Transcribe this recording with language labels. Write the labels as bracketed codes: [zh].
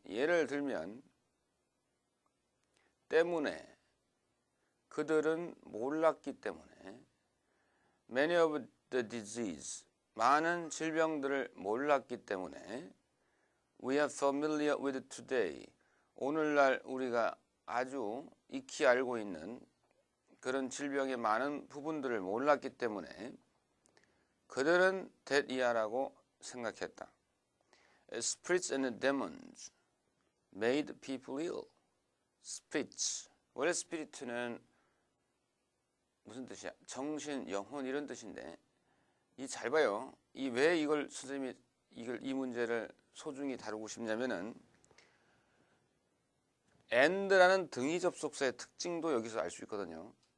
[ko] 예를 들면 때문에 그들은 몰랐기 때문에 [en] many of the disease [ko] 많은 질병들을 몰랐기 때문에 [en] we are familiar with today [ko] 오늘날 우리가 아주 익히 알고 있는 그런 질병의 많은 부분들을 몰랐기 때문에 그들은 dead이야라고 생각했다. [en] Spirits and demons made people ill. [ko] Spirits 원래 스피리트는 무슨 뜻이야? 정신, 영혼 이런 뜻인데 이 잘 봐요. 이 왜 이걸 선생님이 이 문제를 소중히 다루고 싶냐면은 and라는 등위 접속사의 특징도 여기서 알 수 있거든요.